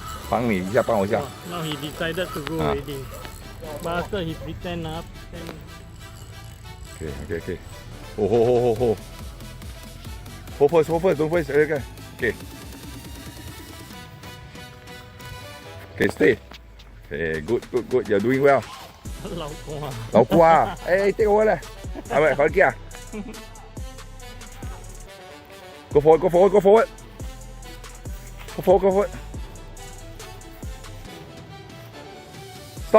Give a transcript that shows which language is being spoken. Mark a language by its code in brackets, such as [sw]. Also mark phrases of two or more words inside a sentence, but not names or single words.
[yue] 帮你一下，帮我一下。 [en] Now he decided to go already. But after he pretend up, then OK。哦。Hold first, don't first. OK. Okay, stay. Okay, good. You're doing well. [yue] 老公啊，老姑啊，哎 ， [en] take over [yue] 咧，係咪？快啲啊 ！ [en] Go forward. Stop.